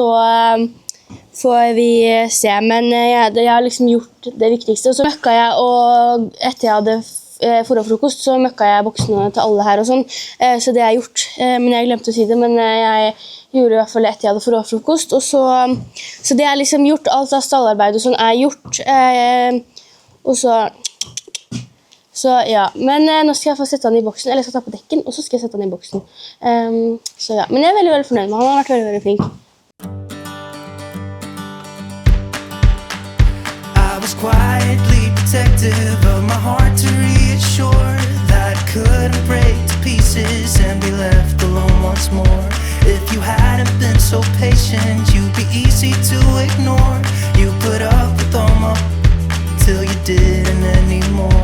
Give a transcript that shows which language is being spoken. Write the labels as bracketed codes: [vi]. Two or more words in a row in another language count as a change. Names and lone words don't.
[no] får vi se, men jeg har liksom gjort det viktigste, og så møkka jeg, og etter jeg hadde frokost, så møkka jeg boksene til alle her og sånn, så det har jeg gjort, men jeg glemte å si det, men jeg gjorde i hvert fall etter jeg hadde frokost, og så det er liksom gjort, alt av stallarbeid og sånn er gjort, og så ja, men nå skal jeg få sette han i boksen, eller jeg skal ta på dekken, og så skal jeg sette han i boksen. Så ja, men jeg er veldig, veldig fornøyd med han, har vært veldig, veldig flink. [en] I was quietly protective of my heart to reassure that I couldn't break to pieces and be left alone once more. If you hadn't been so patient, you'd be easy to ignore. You put up with all my till you didn't anymore.